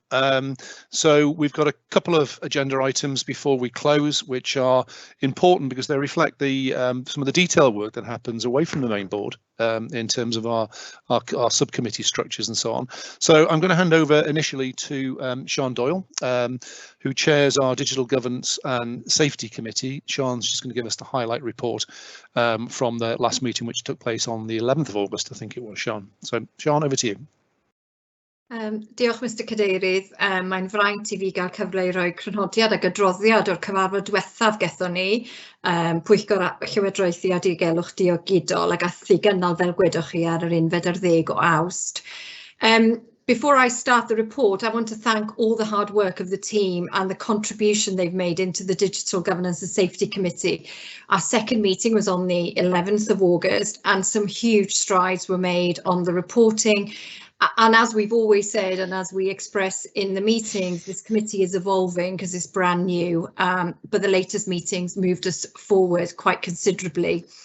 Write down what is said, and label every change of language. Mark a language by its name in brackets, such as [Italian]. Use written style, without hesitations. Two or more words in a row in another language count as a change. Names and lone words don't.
[English] So we've got a couple of agenda items before we close, which are important because they reflect some of the detail work that happens away from the main board in terms of our subcommittee structures and so on. So I'm going to hand over initially to Sian Doyle, who chairs our Digital Governance and Safety Committee. Sian's just going to give us the highlight report from the last meeting, which took place on the 11th of August, I think it was, Sian. So Sian, over to you. [Welsh] Diolch Mr Cadeirydd, mae'n fraint I fi gael cyfle I roi crynodiad ac adroddiad o'r cyfarfod diwethaf gethon ni, Pwyllgor Llywodraethu a Diogelwch Diogidol ac athi gynnal fel gwedwch chi ar yr 11 o Awst. [English] Before I start the report, I want to thank all the hard work of the team and the contribution they've made into the Digital Governance and Safety Committee. Our second meeting was on the 11th of August and some huge strides were made on the reporting, And as we've always said, and as we express in the meetings, this committee is evolving because it's brand new, but the latest meetings moved us forward quite considerably.